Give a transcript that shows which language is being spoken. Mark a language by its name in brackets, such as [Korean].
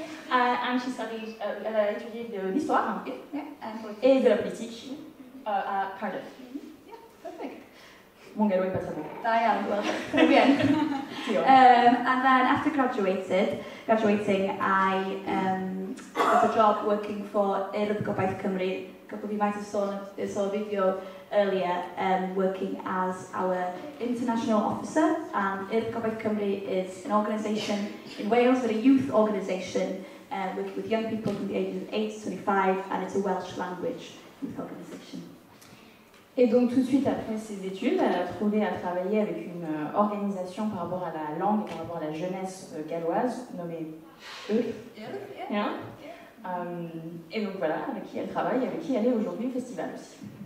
[English] And she studied, [French] elle a étudié de l'histoire et de la politique à Cardiff. [English] Perfect. [French] Mon gallo est pas très bon. [English] I am, well, [French] très bien. [English] And then after graduating, I got a job working for Urdd Gobaith Cymru. A couple of you might have saw a video earlier, working as our international officer. And Urdd Gobaith Cymru is an organisation in Wales, but a youth organisation working with young people from the ages of 8 to 25, and it's a Welsh language youth organisation. [French] Et donc tout de suite après ses études, elle a trouvé à travailler avec une organisation par rapport à la langue et par rapport à la jeunesse galloise, nommée Urdd. Yeah. Et donc voilà, avec qui elle travaille, avec qui elle est aujourd'hui au festival aussi.